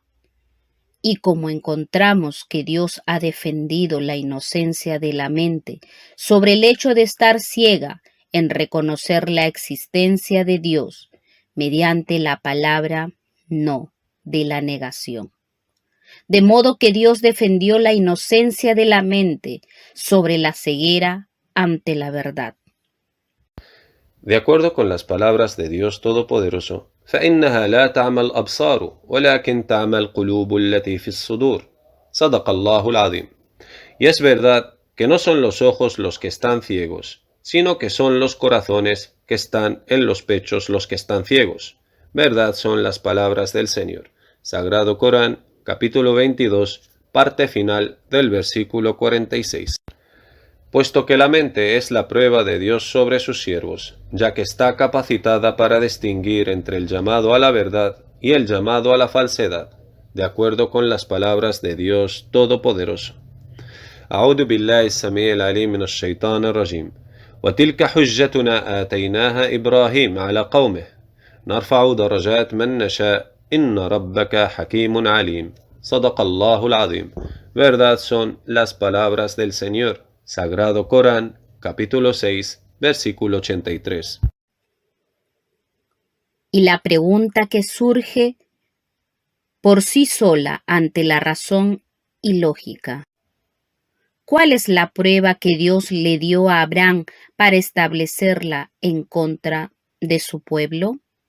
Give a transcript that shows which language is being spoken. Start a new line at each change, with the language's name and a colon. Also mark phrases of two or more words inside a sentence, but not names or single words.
Spanish: Y como encontramos que Dios ha defendido la inocencia de la mente sobre el hecho de estar ciega en reconocer la existencia de Dios mediante la palabra no de la negación. De modo que Dios defendió la inocencia de la mente sobre la ceguera ante la verdad. De acuerdo con las palabras de Dios Todopoderoso,
Arabic: فإنها لا تعمى الأبصار ولكن تعمى القلوب التي في الصدور. صدق الله العظيم.
Spanish: Y es verdad que no son los ojos los que están ciegos, sino que son los corazones que están en los pechos los que están ciegos. Verdad son las palabras del Señor. Sagrado Corán, capítulo 22, parte final del versículo 46. Puesto que la mente es la prueba de Dios sobre sus siervos, ya que está capacitada para distinguir entre el llamado a la verdad y el llamado a la falsedad, de acuerdo con las palabras de Dios Todopoderoso.
Arabic: أعوذ بالله السميع العليم من الشيطان الرجيم وتلك حجتنا آتيناها إبراهيم على قومه نرفع درجات من نشاء إن ربك حكيم عليم صدق الله العظيم.
Spanish: Verdad son las palabras del Señor. Sagrado Corán, capítulo 6, versículo 83. Y la pregunta que surge por sí sola ante la razón y lógica: ¿cuál es la prueba que Dios le dio a Abraham para establecerla en contra de su pueblo?